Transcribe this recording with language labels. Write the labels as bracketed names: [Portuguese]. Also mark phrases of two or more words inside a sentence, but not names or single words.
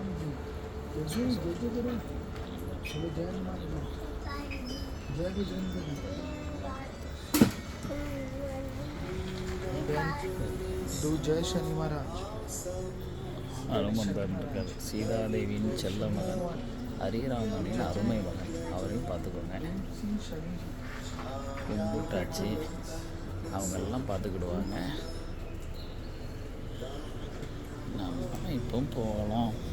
[Hindi] जी, जय जय जय करो, चलो जय हनुमान जी, जय बजरंगबली, दो जय शनि महाराज. [Tamil] அனுமந்தன் இருக்கார். சீதாதேவியின் செல்ல மகன், ஹரிராமனின் அருமை மகன். அவரையும் பார்த்துக்கோங்க. கும்பிட்டாச்சு, அவங்கெல்லாம் பார்த்துக்கிடுவாங்க. நம்ம இப்போ போகலாம்.